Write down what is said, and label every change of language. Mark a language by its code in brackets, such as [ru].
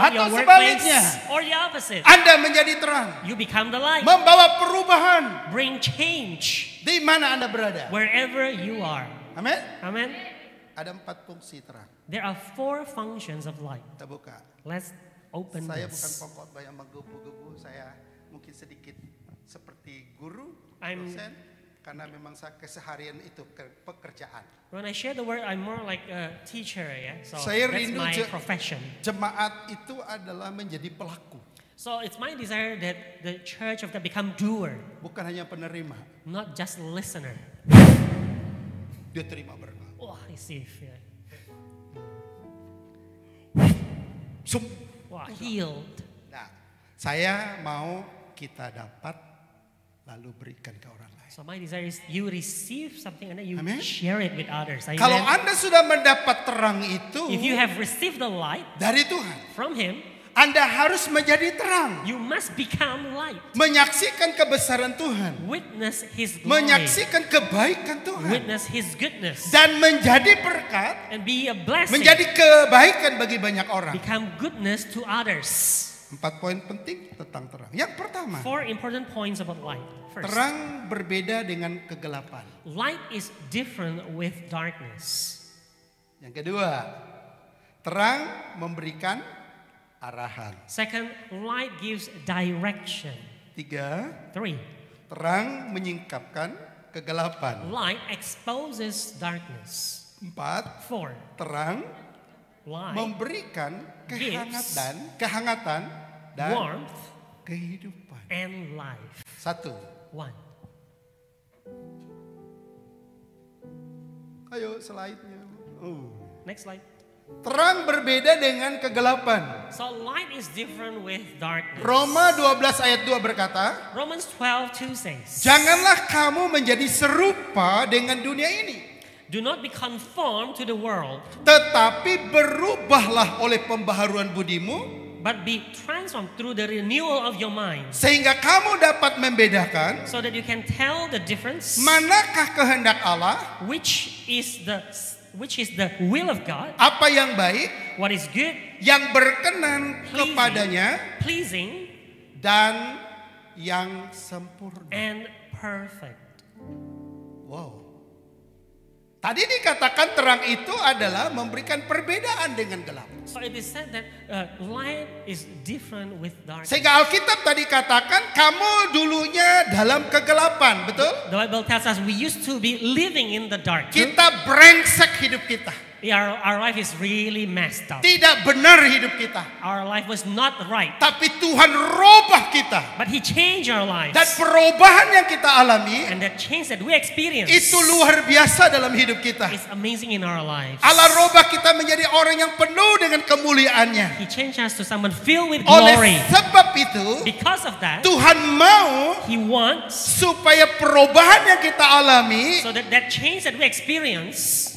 [id] Atau [en] your workplace. [id] sebaliknya. [en] Or the opposite. [id] Anda menjadi terang. [en] You become the light. [id] Membawa perubahan [en] Bring change [id] di mana Anda berada. [en] wherever you are. [id] Amin. [en] Amen. [id] Ada 4 fungsi terang. [en] There are 4 functions of light. [id] Kita buka. [en] Let's open [id] Saya bukan [en] this. [id] pokok yang menggebu-gebu. Saya mungkin sedikit seperti guru, [en] I'm- [id] dosen, karena memang saya keseharian itu pekerjaan. [en] When I share the word, I'm more like a teacher, yeah. So [id] Saya [en] that's [id] rindu [en] my profession. [id] Jemaat itu adalah menjadi pelaku, [en] So it's my desire that the church of God become doer, [id] bukan hanya penerima. [en] not just listener. [id] Dia terima berkat. [en] Oh, receive. Yeah. Sup. Wow, healed. [id] Nah, saya mau kita dapat lalu berikan ke orang lain. [en] So my desire is you receive something and then you Amen. share it with others. Amen. [id] Kalau Anda sudah mendapat terang itu [en] If you have received the light [id] dari Tuhan, [en] from Him, [id] Anda harus menjadi terang. [en] you must become light. [id] Menyaksikan kebesaran Tuhan. [en] Witness His glory. [id] Menyaksikan kebaikan Tuhan. [en] Witness His goodness. [id] Dan menjadi berkat, [en] And be a blessing. [id] menjadi kebaikan bagi banyak orang. [en] Become goodness to others. [id] 4 poin penting tentang terang. Yang pertama, [en] 4 important points about light. First, [id] terang berbeda dengan kegelapan. [en] light is different with darkness. [id] Yang kedua, terang memberikan arahan. [en] Second, light gives direction. [id] 3, [en] 3, [id] terang menyingkapkan kegelapan. [en] light exposes darkness. [id] 4, [en] 4, [id] terang [en] light [id] memberikan [en] gives [id] kehangatan dan [en] warmth [id] kehidupan. [en] and life. [id] 1. [en] 1. [id] Ayo slide-nya. [en] Next slide. [id] Terang berbeda dengan kegelapan. [en] So light is different with darkness. [id] Roma 12 ayat 2 berkata, [en] Romans 12:2 says, [id] janganlah kamu menjadi serupa dengan dunia ini, [en] do not be conformed to the world, [id] tetapi berubahlah oleh pembaharuan budimu, [en] but be transformed through the renewal of your mind, [id] sehingga kamu dapat membedakan [en] so that you can tell the difference [id] manakah kehendak Allah, [en] which is the will of God, [id] apa yang baik, [en] what is good, [id] yang berkenan kepadanya, [en] pleasing, [id] dan yang sempurna. [en] and perfect. Wow. [id] Tadi dikatakan terang itu adalah memberikan perbedaan dengan gelap. [en] So it is said that light is different with darkness. [id] Sehingga Alkitab tadi katakan kamu dulunya dalam kegelapan, betul? [en] The Bible tells us we used to be living in the dark. [id] Kita brengsek hidup kita. [en] Our life is really messed up. [id] Tidak benar hidup kita. [en] Our life was not right. [id] Tapi Tuhan robah kita. [en] But He changed our lives. [id] Dan perubahan yang kita alami [en] And that change that we experience [id] itu luar biasa dalam hidup kita. [en] is amazing in our lives. [id] Allah robah kita menjadi orang yang penuh dengan kemuliaannya. [en] He changed us to someone filled with [id] Oleh [en] glory. [id] sebab itu [en] Because of that, [id] Tuhan mau [en] He wants [id] supaya perubahan yang kita alami [en] so that change that we experience